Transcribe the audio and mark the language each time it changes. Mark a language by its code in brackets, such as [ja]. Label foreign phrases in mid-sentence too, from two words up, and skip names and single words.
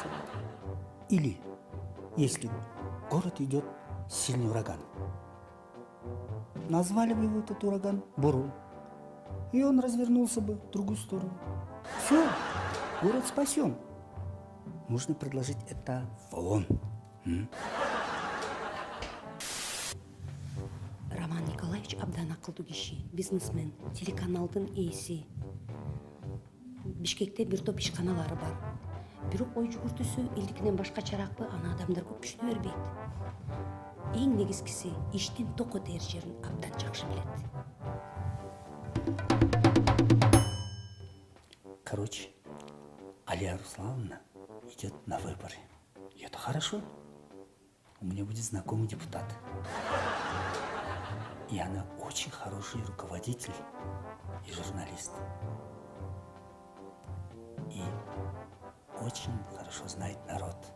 [ru] Или, если в город идет сильный ураган, назвали бы его этот ураган Бурун. И он развернулся бы в другую сторону. Все. город спасем. Нужно предложить это в ООН. [ky] Роман Николаевич абдан акылдуу киши, бизнесмен, телеканалдын ээси. Бишкекте бир топ ишканалары бар. Бирок ой жүгүртүүсү элдикинен башкачараакпы, аны адамдар көп түшүнө бербейт. Эң негизгиси иштин токко дээр жерин абдан жакшы билет. [ru] Короче, Алия Руслановна идет на выборы. И это хорошо. У меня будет знакомый депутат. И она очень хороший руководитель и журналист. И очень хорошо знает народ.